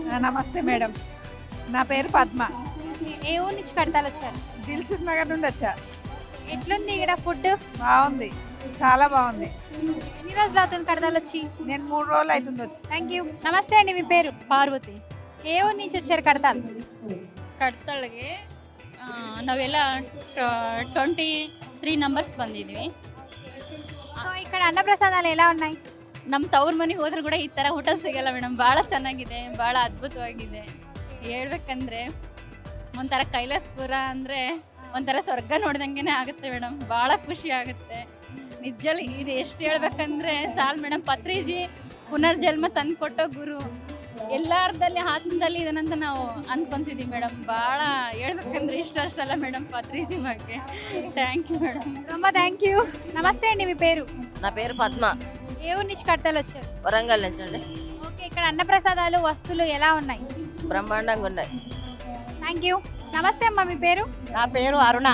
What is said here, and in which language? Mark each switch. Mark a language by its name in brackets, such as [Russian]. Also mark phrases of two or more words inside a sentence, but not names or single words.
[Telugu] నమస్తే మేడం, నా పేరు పద్మ. ఓకే, ఏ ఊరు నుంచి కడతాలు వచ్చారు? దిల్సుఖ్ నగర్ నుండి వచ్చా. ఎట్లుంది ఇక్కడ ఫుడ్? బాగుంది, చాలా బాగుంది. ఎన్ని రోజులు అవుతుంది కడతాలు వచ్చి? నేను 3 రోజులు అవుతుంది వచ్చి. [English] thank you. [Telugu] నమస్తే అండి, మీ పేరు? ಪಾರ್ವತಿ. ఏ ఊరు నుంచి వచ్చారు కడతాలు? [Kannada] ಕಡ್ತಳ್ಗೆ ನಾವೆಲ್ಲ 23 ನಂಬರ್ಸ್ ಬಂದಿದ್ವಿ. సో ఇక్కడ అన్నప్రసాదాలు ఎలా ఉన్నాయి? ನಮ್ಮ ತವ್ರ ಮನೆಗೆ ಹೋದ್ರೂ ಕೂಡ ಈ ಥರ ಊಟ ಸಿಗಲ್ಲ ಮೇಡಮ್. ಭಾಳ ಚೆನ್ನಾಗಿದೆ, ಭಾಳ ಅದ್ಭುತವಾಗಿದೆ. ಹೇಳ್ಬೇಕಂದ್ರೆ ಒಂಥರ ಕೈಲಾಸಪುರ ಅಂದರೆ ಒಂಥರ ಸ್ವರ್ಗ ನೋಡ್ದಂಗೆ ಆಗುತ್ತೆ ಮೇಡಮ್. ಭಾಳ ಖುಷಿ ಆಗುತ್ತೆ ನಿಜಲ್ಲಿ. ಇದು ಎಷ್ಟು ಹೇಳ್ಬೇಕಂದ್ರೆ ಸಾಲ್ ಮೇಡಮ್. ಪತ್ರಿಜಿ ಪುನರ್ಜನ್ಮ ತಂದು ಕೊಟ್ಟೋ ಗುರು. ಎಲ್ಲಾರ್ದಲ್ಲಿ ಆತ್ಮದಲ್ಲಿ ಇದನ್ನಂತ ನಾವು ಅನ್ಕೊಂತಿದ್ದೀವಿ ಮೇಡಮ್. ಭಾಳ ಹೇಳ್ಬೇಕಂದ್ರೆ ಅಷ್ಟಲ್ಲ మేడం పత్రిజీ ಬಗ್ಗೆ. [English] thank you madam. [Telugu] రొమ్మ [English] thank you. [Telugu] నమస్తే అండి, మీ పేరు? నా పేరు పద్మ, ఏ ఊరు నుంచి కడతాలు వచ్చారు? వరంగల్ నుంచి అండి. ఓకే, ఇక్కడ అన్నప్రసాదాలు వస్తువులు ఎలా ఉన్నాయి? బ్రహ్మాండంగా ఉన్నాయి. [English] thank you. [Telugu] నమస్తే అమ్మ, మీ పేరు? నా పేరు అరుణ,